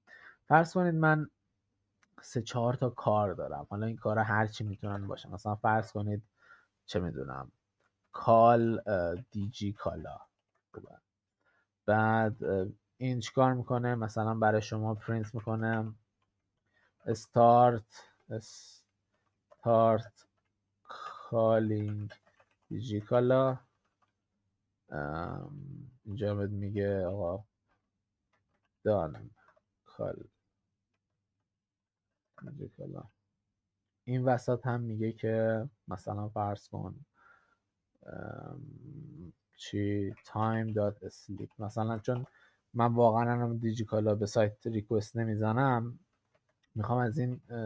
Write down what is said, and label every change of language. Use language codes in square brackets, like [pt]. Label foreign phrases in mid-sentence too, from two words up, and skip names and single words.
[fa] فرض کنید من 3-4 تا کار دارم، حالا این کارا هر چی میتونن باشن. مثلا فرض کنید چه میدونم کال دیجی کالا، بعد این چیکار میکنه؟ مثلا برای شما پرینت میکنه [en] start calling [fa] دیجی کالا. اینجا بهت میگه آقا [en] done call [fa] دیجی کالا. این وسط هم میگه که مثلا فرض کن چی time.sleep، مثلا چون من واقعا الان دیجیکالا به سایت ریکوست نمیزنم، میخوام از این